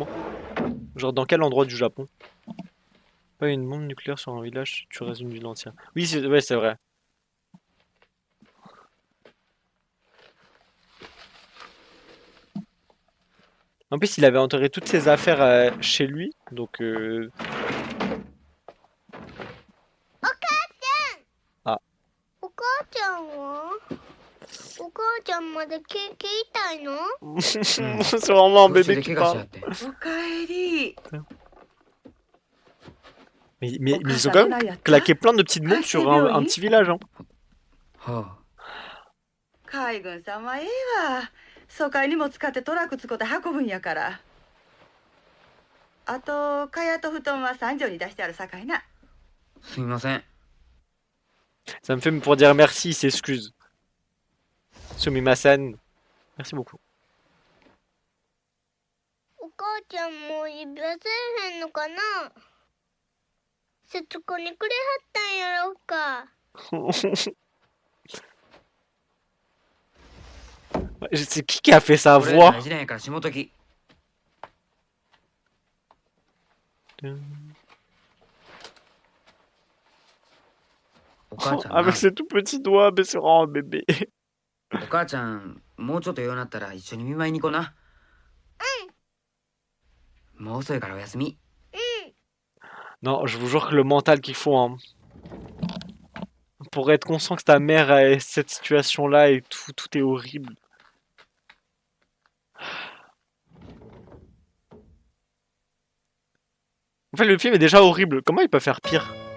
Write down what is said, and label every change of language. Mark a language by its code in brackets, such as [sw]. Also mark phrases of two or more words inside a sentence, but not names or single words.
[fr] Genre dans quel endroit du Japon? Pas une bombe nucléaire sur un village, tu restes une ville entière. Oui, ouais, c'est vrai. En plus, il avait enterré toutes ses affaires chez lui, donc. Ah. [ja] お母ちゃんはお母ちゃんまで聞いたいの [fr] C'est vraiment un [ja] 途中 [fr] bébé [ja] で [fr] qui [ja] 怪我しちゃ [fr] parle. [ja] って。おかえり。 [fr] Mais ils ont quand même claqué plein de petites bombes sur un petit village. Hein. [ja] は海軍さんはええわ。疎開にも使ってトラック使って運ぶんやから。あと、蚊帳と布団は三畳に出してあるさかいな。あ、すみません。 [fr] Ça me fait pour dire merci, il s'excuse. Sumimasen. Merci beaucoup. [ja] お母ちゃんも指輪せえへんのかな節子にくれはったんやろうか [fr] C'est qui a fait sa [ja] これ [fr] voix? [ja] 大事なんやから下とき。お母ちゃんな [fr] Avec ses tout petits doigts, mais c'est vraiment un bébé. [ja] お母ちゃんもうちょっとようなったら一緒に見舞いに行こうな。もう遅いからおやすみ。 [fr] Non, je vous jure que le mental qu'il faut, hein. Pour être conscient que ta mère a cette situation-là et tout est horrible. En fait, le film est déjà horrible. Comment il peut faire pire?